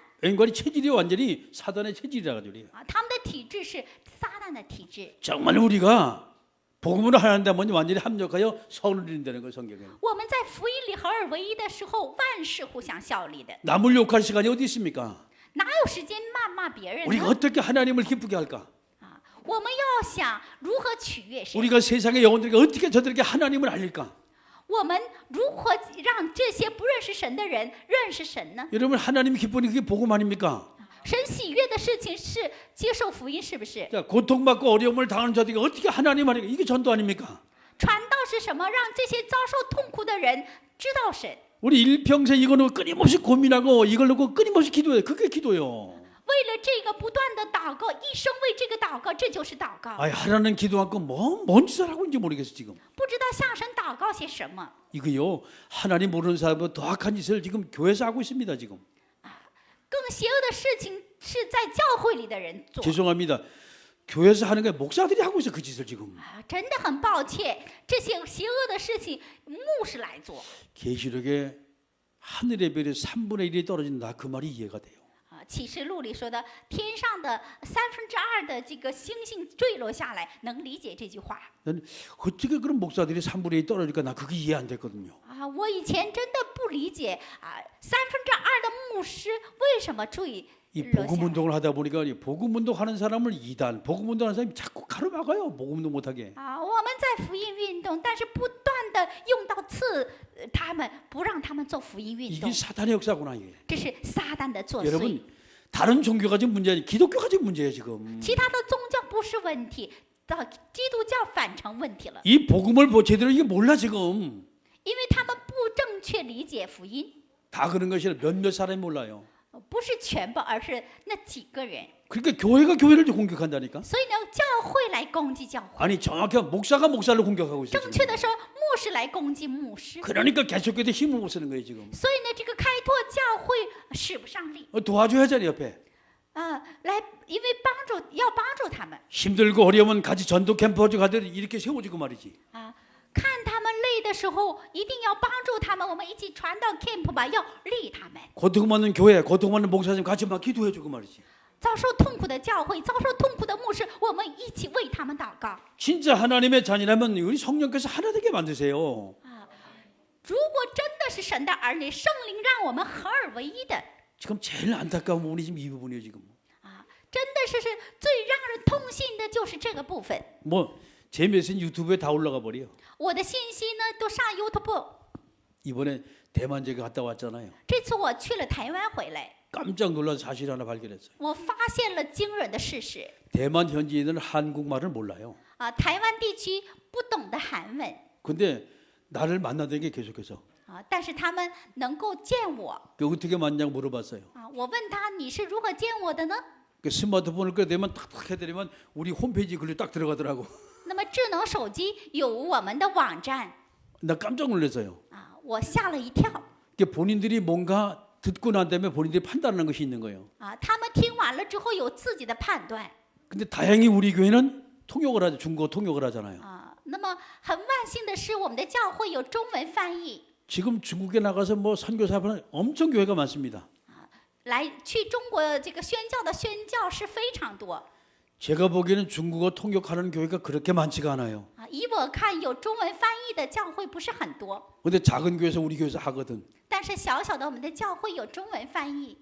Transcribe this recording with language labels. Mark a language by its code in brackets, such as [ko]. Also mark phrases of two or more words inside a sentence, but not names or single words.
[ko] 인간이 체질이 완전히 사단의 체질이라 가지고 그래요. [zh] 他们的体质是撒旦的体质。 [ko] 정말 우리가 복음을 하는다면 완전히 합력하여 선을 이룬다는 거 성경에. [zh] 我们在福音里合而为一的时候，万事互相效力的， [ko] 남을 욕할 시간이 어디 있습니까? [zh] 哪有时间谩骂别人 [ko] 우리가 [zh] 呢？ [ko] 어떻게 하나님을 기쁘게 할까? [zh] 我们要想如何取悦神， [ko] 우리가 세상의 영혼들에게 어떻게 저들에게 하나님을 알릴까? [zh] 我们如何让这些不认识神的人认识神呢？ [ko] 여러분 하나님이 기쁘니 그게 복음 아닙니까? [zh] 神喜悦的事情是接受福音，是不是？ [ko] 자, 고통받고 어려움을 당하는 자들에게 어떻게 하나님 알릴까? 이게 전도 아닙니까? [zh] 传道是什么？让这些遭受痛苦的人知道神。 [ko] 우리 일평생 이거 놓고 끊임없이 고민하고 이걸 놓고 끊임없이 기도해요. 그게 기도요. [zh] 为了这个不断的祷告，一生为这个祷告，这就是祷告。 [ko] 아이 하라는 기도 않고 뭔 짓을 하고 있는지 모르겠어 지금. [zh] 不知道向神祷告些什么。 [ko] 이거요 하나님 모르는 사람은 더 악한 짓을 지금 교회에서 하고 있습니다 지금. [zh] 更邪恶的事情是在教会里的人做。 [ko] 죄송합니다. 교회에서 하는 게 목사들이 하고 있어 그 짓을 지금. [zh] 真的很抱歉，这些邪恶的事情牧师来做。 [ko] 계시록에 하늘의 별이 3분의 1이 떨어진다 그 말이 이해가 돼요. [zh] 启示录里说的天上的2/3的这个星星坠落下来，能理解这句话。 [ko] 난 어떻게 그런 목사들이 3분의 1 떨어질까 나 그게 이해 안 됐거든요. [zh] 我以前真的不理解2/3的牧师为什么坠 [ko] 이 [zh] 落下 [ko] 복음 [zh] 来。 [ko] 운동을 하다 보니까 이 복음 운동하는 사람을 2단, 복음 운동하는 사람이 자꾸 가로막아요. 복음 운동 못하게. [zh] 我们在福音运动，但是不断的用到刺他们，不让他们做福音运 [ko] 이게 [zh] 动， [ko] 사탄의 역사구나 이게. [zh] 这是撒旦的作祟。 [ko] 여러분 다른 종교가 지금 문제 아니 기독교가 지금 문제예요 지금. [zh] 其他的宗教不是问题，到基督教反成问题了， [ko] 이 복음을 제대로 이게 몰라 지금. [zh] 因为他们不正确理解福音， [ko] 다 그런 것이 아니라 몇몇 사람이 몰라요. [zh] 不是全部，而是那几个人。 [ko] 그러니까 교회가 교회를 공격한다니까. [zh] 所以呢，教会来攻击教会， [ko] 아니 정확히 목사가 목사를 공격하고 있어요. [zh] 正 [ko] 지금. [zh] 确的说，牧师来攻击牧师。 [ko] 그러니까 개척교회 힘을 못 쓰는 거예요 지금. [zh] 所以呢，这个开拓教会使不上力 [ko] 도와줘야잖아요 옆에. [zh] 来，因为要帮助他们 [ko] 힘들고 어려우면 같이 전도 캠프 가들 이렇게 세워주고 말이지. [zh] 看他们累的时候，一定要帮助他们。我们一起传到 camp 吧，要利他们。 [ko] 고통받는 교회, 고통받는 목사님 같이 막 기도해주고 말이지. [zh] 遭受痛苦的教会，遭受痛苦的牧师，我们一起为他们祷告。 [ko] 진짜 하나님의 자녀라면 우리 성령께서 하나 되게 만드세요. [zh] 如果真的是神的儿女，圣灵让我们合而为一的 [ko] 지금 제일 안타까운 부분이 지금 이 부분이에요 지금. [zh] 真的是最让人痛心的就是这个部分。 [ko] 뭐 제 메시지 유튜브에 다 올라가 버려. [zh] 我的信息呢都上 YouTube。 [ko] 이번에 대만 제가 갔다 왔잖아요. [zh] 这次我去了台湾回来， [ko] 깜짝 놀란 사실 하나 발견했어요. [zh] 我发现了惊人的事实。 [ko] 대만 현지인은 한국말을 몰라요. [zh] 台湾地区不懂得韩文 [ko] 근데 나를 만나던 게 계속해서 [zh] 但是他们能够见我 [ko] 그 어떻게 만나냐고 물어봤어요. [zh] 我问他你是如何见我的呢？ [ko] 그 스마트폰을 꺼내면 탁탁 해드리면 우리 홈페이지 글로 딱 들어가더라고. [zh] 那么智能手机有我们的网站 [ko] 나 깜짝 놀랐어요. [zh] 我吓了一跳 [ko] 본인들이 뭔가 듣고 난 다음에 본인들이 판단하는 것이 있는 거예요. [zh] 他们听完了之后有自己的判断 [ko] 근데 다행히 우리 교회는 통역을 하죠. 중국어 통역을 하잖아요. [zh] 那么很万幸的是，我们的教会有中文翻译， [ko] 지금 중국에 나가서 뭐 선교사는 엄청 교회가 많습니다. [zh] 去中国这个宣教的宣教士非常多 [ko] 제가 보기에는 중국어 통역하는 교회가 그렇게 많지가 않아요. [zh] 以我看，有中文翻译的教会不是很多， [ko] 근데 작은 교회에서 우리 교회에서 하거든. [zh] 但是小小的我们的教会有中文翻译